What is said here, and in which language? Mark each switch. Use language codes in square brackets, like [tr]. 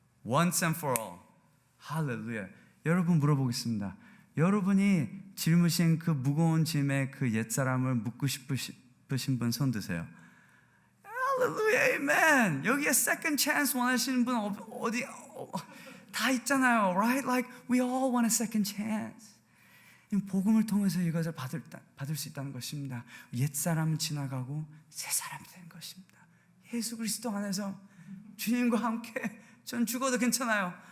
[en] Once and for all. 할렐루야. [ko] 여러분 물어보겠습니다. 여러분이 짊으신 그 무거운 짐의 그 옛사람을 묻고 싶으신 분 손 드세요. 할렐루야, 아멘. 여기에 [en] second chance [ko] 원하시는 분 어디 다 있잖아요, right? [en] Like we all want a second chance. [ko] 복음을 통해서 이것을 받을 수 있다는 것입니다. 옛사람은 지나가고 새 사람이 되는 것입니다. 예수 그리스도 안에서 주님과 함께 전 죽어도 괜찮아요.